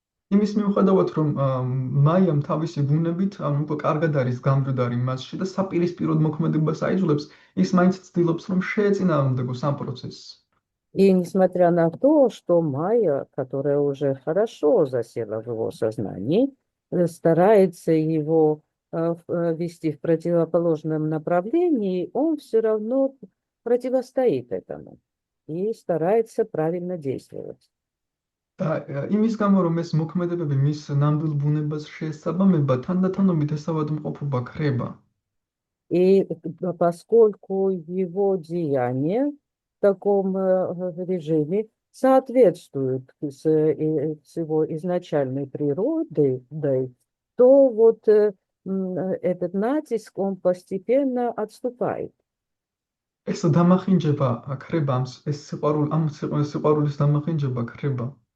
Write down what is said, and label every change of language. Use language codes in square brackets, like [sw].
[ka] იმის მიუხედავად რომ მაიამ თავისი ბუნებით უკვე კარგად არის გამჯდარი მასში და საპირისპიროდ მოქმედებას აიძულებს, ის მაინც ცდილობს რომ შეეწინააღმდეგოს ამ პროცესს. [ru] И несмотря на то, что Майя, которая уже хорошо засела в его сознании, старается его вести в противоположном направлении, он все равно противостоит этому и старается правильно действовать. [ka] და იმის გამო რომ ეს მოქმედებები მის ნამდვილ ბუნებას შეესაბამება, თანდათანობით ეს ავადმყოფობა ქრება. [ru] И поскольку его деяния в таком режиме соответствуют с его изначальной природой, то вот этот натиск, он постепенно отступает. [ka] ეს დამახინჯება ქრება, ეს სიყვარულის დამახინჯება ქრება.